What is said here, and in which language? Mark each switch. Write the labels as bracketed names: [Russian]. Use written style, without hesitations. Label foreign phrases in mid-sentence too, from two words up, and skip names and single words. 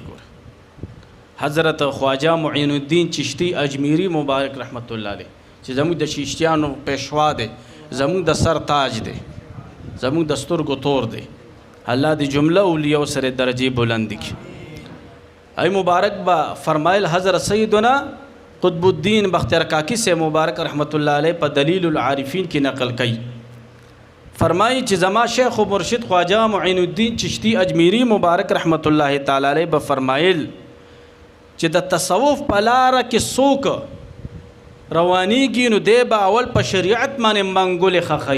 [Pashto] ګور حضرت خواجه معین الدین چشتی اجمیری مبارک رحمت الله علیه چې زموږ د چشتیانو پېشوا دی زموږ د سر تاج دی زموږ د سترګو تور دی الله دې جمله اولیاء سره درجه بلند کړي. ای مبارک با فرمایل حضرت سیدنا قطب الدین بختیار کاکی سے مبارک رحمت الله علیه په دلیل العارفین کې نقل کړي. فرمایي چې زما شیخ و مرشد خواجه معین الدین چشتی اجمیری مبارک رحمت الله تعالی علیه به فرمایل چې د تصوف په لاره کې څوک روانیږي نو دی به اول په شریعت باندې منګولې خخی.